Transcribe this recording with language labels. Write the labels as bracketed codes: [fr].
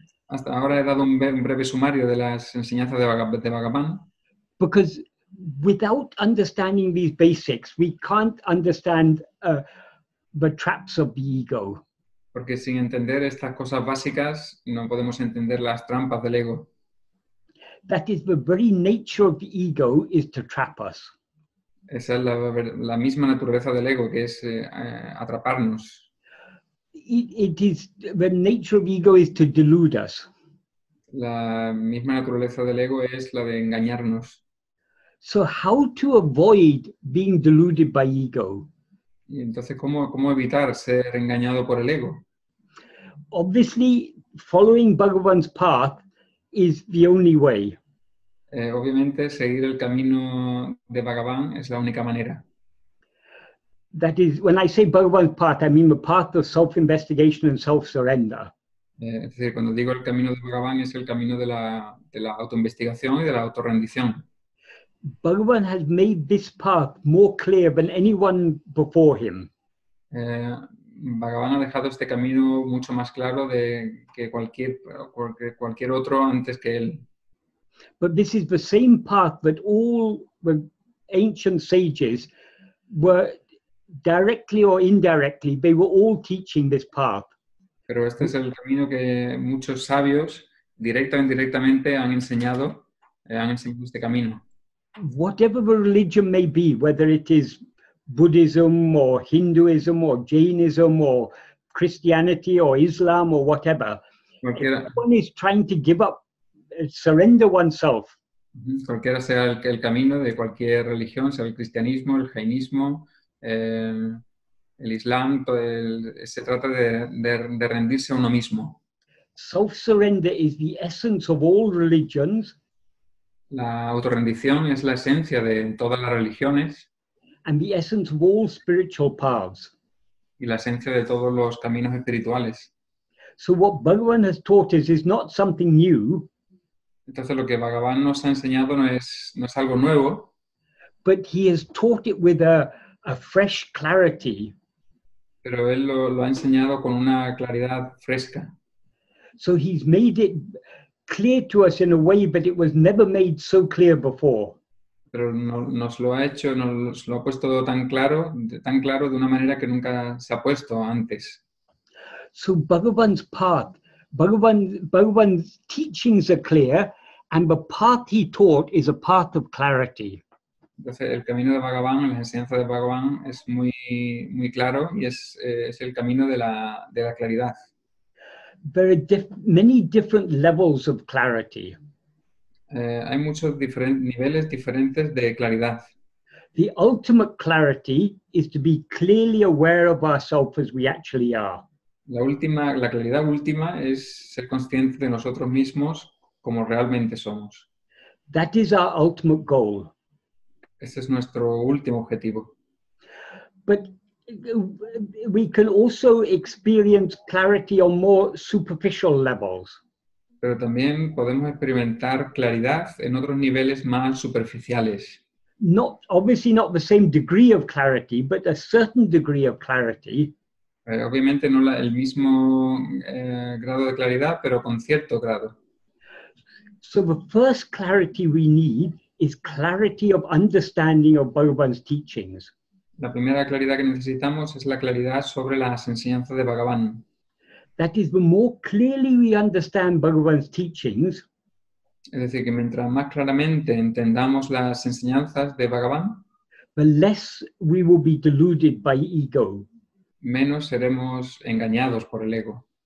[es] Hasta ahora he dado un breve sumario de las enseñanzas de Bhagavan. [en] Because without understanding these basics, we can't understand the traps of the ego. [es] Porque sin entender estas cosas básicas, no podemos entender las trampas del ego. [en] That is, the very nature of the ego is to trap us. [es] Esa es la misma naturaleza del ego, que es atraparnos. [en] It is, the nature of ego is to delude us. [es] La misma naturaleza del ego es la de engañarnos. [en] So how to avoid being deluded by ego? [es] Y entonces, ¿cómo evitar ser engañado por el ego? [en] Obviously, following Bhagavan's path is the only way. [es] Obviamente, seguir el camino de Bhagavan es la única manera. [en] That is, when I say Bhagavan's path, I mean the path of self-investigation and self-surrender. [es] Es decir, cuando digo el camino de Bhagavan es el camino de la autoinvestigación y de la autorrendición. [en] Bhagavan has made this path more clear than anyone before him. [es] Bhagavan ha dejado este camino mucho más claro que cualquier otro antes que él. [en] But this is the same path that all the ancient sages were directly or indirectly, they were all teaching this path. [es] Pero este es el camino que muchos sabios, directa o indirectamente, han enseñado este camino. [en] Whatever the religion may be, whether it is Buddhism or Hinduism or Jainism or Christianity or Islam or whatever, everyone is trying to give up, surrender oneself. [es] Cualquiera sea el camino de cualquier religión, sea el cristianismo, el jainismo, el islam, se trata de rendirse a uno mismo. [en] Self-surrender is the essence of all religions. [es] La autorrendición es la esencia de todas las religiones. [en] And the essence of all spiritual paths. [es] Y la esencia de todos los caminos espirituales. [en] So what Bhagavan has taught us is not something new. [es] Entonces lo que Bhagavan nos ha enseñado no es algo nuevo. [en] But he has taught it with a fresh clarity. [es] Pero él lo ha enseñado con una claridad fresca. [en] So he's made it clear to us in a way that it was never made so clear before. [es] Pero nos lo ha hecho, nos lo ha puesto tan claro de una manera que nunca se ha puesto antes. [en] So Bhagavan's path, Bhagavan's teachings are clear, and the path he taught is a path of clarity. [es] Entonces el camino de Bhagavan, la enseñanza de Bhagavan es muy claro y es el camino de la claridad. [en] There are many different levels of clarity. [es] Hay muchos niveles diferentes de claridad. [en] The ultimate clarity is to be clearly aware of ourselves as we actually are. [es] La claridad última es ser conscientes de nosotros mismos como realmente somos. [en] That is our ultimate goal. [es] Ese es nuestro último objetivo. [en] But we can also experience clarity on more superficial levels. [es] Pero también podemos experimentar claridad en otros niveles más superficiales. [en] Obviously not the same degree of clarity, but a certain degree of clarity. [es] Obviamente no el mismo grado de claridad, pero con cierto grado. [en] So the first clarity we need is clarity of understanding of Bhagavan's teachings. [es] La primera claridad que necesitamos es la claridad sobre las enseñanzas de Bhagavan. [en] That is, the more clearly we understand Bhagavan's teachings, [es] es decir, que mientras más claramente entendamos las enseñanzas de Bhagavan, [en] the less we will be deluded by ego. [es] Menos seremos engañados por el ego.